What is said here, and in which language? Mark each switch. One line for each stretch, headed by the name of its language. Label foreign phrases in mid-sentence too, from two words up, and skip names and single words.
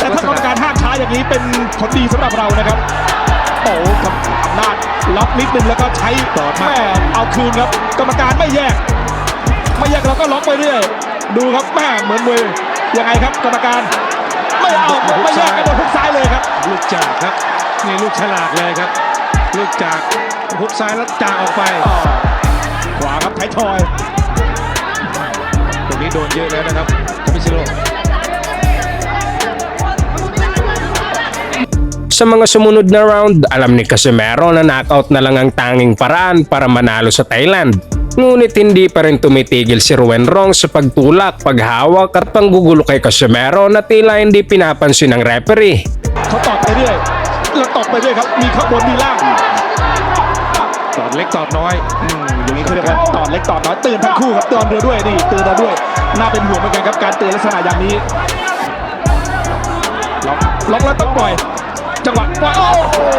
Thai: แต่ถ้ากรรมการห้ามช้าอย่างนี้เป็นผลดีสำหรับเรานะครับโอ้กับอำนาจล็อกนิดนึงแล้วก็ใช้แม่เอาคืนครับกรรมการไม่แยกเราก็ล็อกไปเรื่อยดูครับแม่เหมือนมวยยังไงครับกรรมการไม่เอาไม่แยกกระโดดทุกซ้ายเลยครับ ลูกจากครับนี่ลูกฉลาดเลยครับ ลูกจากฮุกซ้ายแล้วจากออกไป ขวาครับไทยทอย ตรงนี้โดนเยอะแล้วนะครับคาบิซิโร่
Filipino: Sa mga sumunod na round, alam ni Casimero na knockout na lang ang tanging paraan para manalo sa Thailand. Ngunit hindi pa rin tumitigil si Ruben Rong sa pagtulak, paghawak at panggugulo kay Casimero na tila hindi pinapansin ng referee.
Thai: เขาตอดไปเรื่อยแล้วตอดไปเรื่อยครับมีข้างบนมีล่าง ตอดเล็กตอดน้อย อย่างนี้เขาเรียกว่าตอดเล็กตอดน้อยตื่นทั้งคู่ครับเตือนเรือด้วยนี่เตือนเราด้วยน่าเป็นห่วงเหมือนกันครับการเตือนลักษณะอย่างนี้ล็อกแล้วต้องปล่อยจังหวะปล่อยโอ้โห